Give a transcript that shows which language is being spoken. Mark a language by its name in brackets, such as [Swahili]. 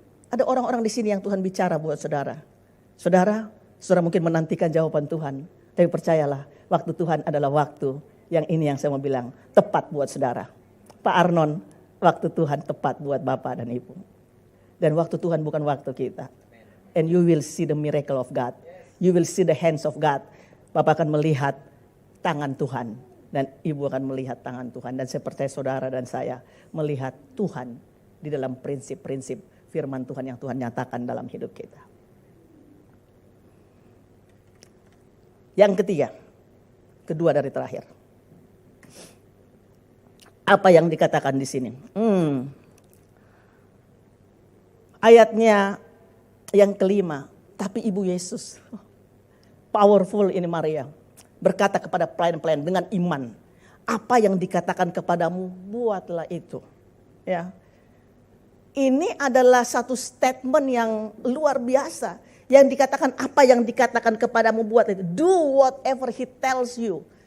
[Indonesian] Ada orang-orang di sini yang Tuhan bicara buat saudara. Saudara mungkin menantikan jawaban Tuhan. Tapi percayalah, waktu Tuhan adalah waktu yang ini yang saya mau bilang, tepat buat saudara. Pak Arnon, waktu Tuhan tepat buat Bapak dan Ibu. Dan waktu Tuhan bukan waktu kita. [English] And you will see the miracle of God. You will see the hands of God. [Indonesian] Bapak akan melihat tangan Tuhan. Dan Ibu akan melihat tangan Tuhan. Dan saya percaya saudara dan saya melihat Tuhan di dalam prinsip-prinsip firman Tuhan yang Tuhan nyatakan dalam hidup kita. Yang ketiga, kedua dari terakhir. Apa yang dikatakan di sini? Ayatnya yang kelima, tapi Ibu Yesus, powerful ini Maria, berkata kepada pelayan-pelayan dengan iman, apa yang dikatakan kepadamu, buatlah itu. Ya, ini adalah satu statement yang luar biasa. Yang dikatakan, apa yang dikatakan kepadamu, buat itu. [English] Do whatever he tells you.